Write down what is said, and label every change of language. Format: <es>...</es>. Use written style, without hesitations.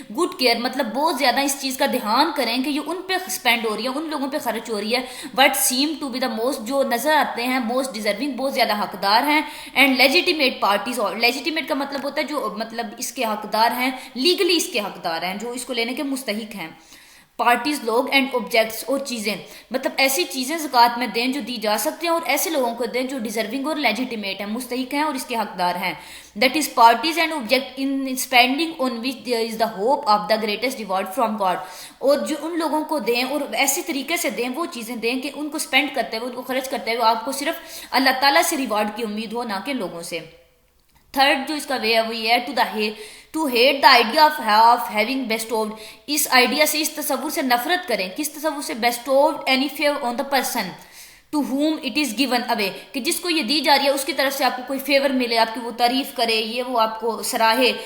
<ur>Good care مطلب بہت زیادہ اس چیز کا دھیان کریں کہ یہ ان پہ اسپینڈ ہو رہی ہے، ان لوگوں پہ خرچ ہو رہی ہے،</ur> <en>what seem to be the most</en> <ur>جو نظر آتے ہیں</ur> <en>most deserving</en> <ur>بہت زیادہ حقدار ہیں، اینڈ لیجیٹیمیٹ پارٹیز، اور لیجیٹیمیٹ کا مطلب ہوتا ہے جو مطلب اس کے حقدار ہیں، لیگلی اس کے حقدار ہیں، جو اس کو لینے کے مستحق ہیں. پارٹیز لوگ اینڈ آبجیکٹس اور چیزیں، مطلب ایسی چیزیں زکوٰۃ میں دیں جو دی جا سکتے ہیں اور ایسے لوگوں کو دیں جو ڈیزرونگ اور لیجیٹیمیٹ ہیں، مستحق ہیں اور اس کے حقدار ہیں.</ur> <en>That is parties and object in spending on which there is the hope of the greatest reward from God.</en> <ur>اور جو ان لوگوں کو دیں اور ایسی طریقے سے دیں، وہ چیزیں دیں کہ ان کو اسپینڈ کرتے ہوئے، ان کو خرچ کرتے ہوئے آپ کو صرف اللہ تعالیٰ سے ریوارڈ کی امید ہو، نہ کہ لوگوں سے. تھرڈ جو اس کا وے ہے وہ یہ ہے</ur> <en>To hate the idea of having bestowed.</en> <ur>اس idea سے، اس تصور سے نفرت کریں. کس تصور سے؟</ur> <en>bestowed any favour on the person to whom it is given away,</en> <ur>کہ جس کو یہ دی جا رہی ہے اس کی طرف سے آپ کو کوئی فیور ملے، آپ کی وہ تعریف کرے، یہ وہ آپ کو سراہے.</ur>